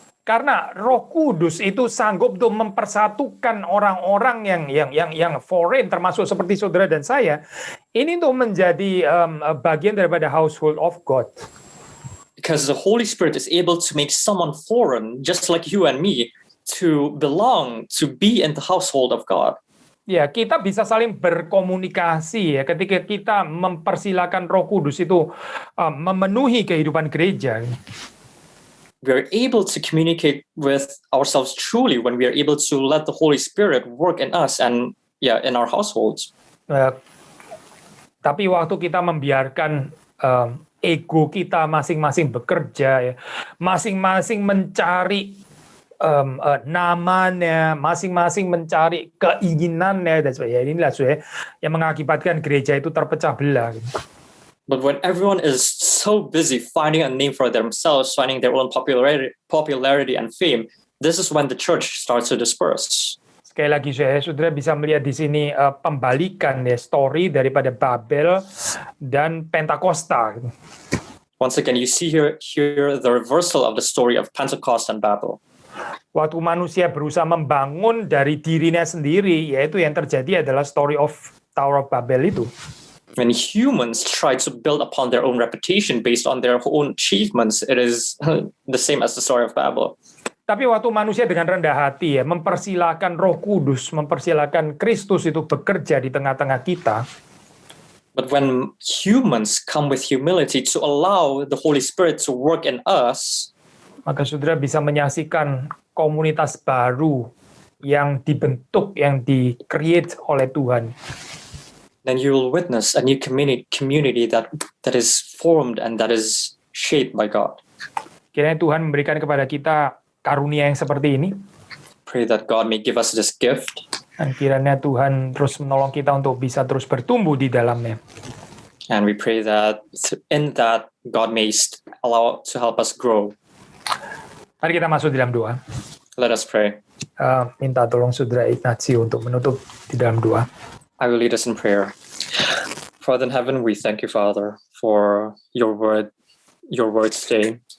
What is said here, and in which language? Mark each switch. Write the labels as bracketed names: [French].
[Indonesian] Karena Roh Kudus itu sanggup untuk mempersatukan orang-orang yang foreign, termasuk seperti saudara dan saya, ini untuk menjadi bagian daripada [English] household of God. Because the Holy Spirit is able to make someone foreign, just like you and me, to belong, to be in the household of God. [Indonesian] Ya, kita bisa saling berkomunikasi ya ketika kita mempersilakan Roh Kudus itu memenuhi kehidupan gereja. [English] We are able to communicate with ourselves truly when we are able to let the Holy Spirit work in us and in our households. [Indonesian] Tapi waktu kita membiarkan ego kita masing-masing bekerja, ya, masing-masing mencari namanya, masing-masing mencari keinginannya dan sebagainya. Inilah yang mengakibatkan gereja itu terpecah belah. [English] But when everyone is so busy finding a name for themselves, finding their own popularity and fame, this is when the church starts to disperse. [Indonesian] Sekali lagi, saudara bisa melihat di sini pembalikan ya story daripada Babel dan Pentakosta. [English] Once again, you see here the reversal of the story of Pentecost and Babel. [Indonesian] Waktu manusia berusaha membangun dari dirinya sendiri, yaitu yang terjadi adalah [English] story of Tower of Babel [Indonesian] itu. [English] When humans try to build upon their own reputation based on their own achievements, it is the same as the story of Babel. [Indonesian] Tapi waktu manusia dengan rendah hati ya, mempersilakan Roh Kudus, mempersilakan Kristus itu bekerja di tengah-tengah kita, [English] But when humans come with humility to allow the Holy Spirit to work in us, [Indonesian] maka saudara bisa menyaksikan komunitas baru yang dibentuk, yang di-create oleh Tuhan. [English] then you will witness a new community that is formed and that is shaped by God. [Indonesian] Kiranya Tuhan memberikan kepada kita karunia yang seperti ini. [English] Pray that God may give us this gift. [Indonesian] Dan kiranya Tuhan terus menolong kita untuk bisa terus bertumbuh di dalamnya. [English] And we pray that in that God may allow to help us grow. [Indonesian] Mari kita masuk di dalam doa. [English] Let us pray. [Indonesian] Minta tolong Saudara Ignatio untuk menutup di dalam doa. [English] I will lead us in prayer. Father in heaven, we thank you, Father, for your word today.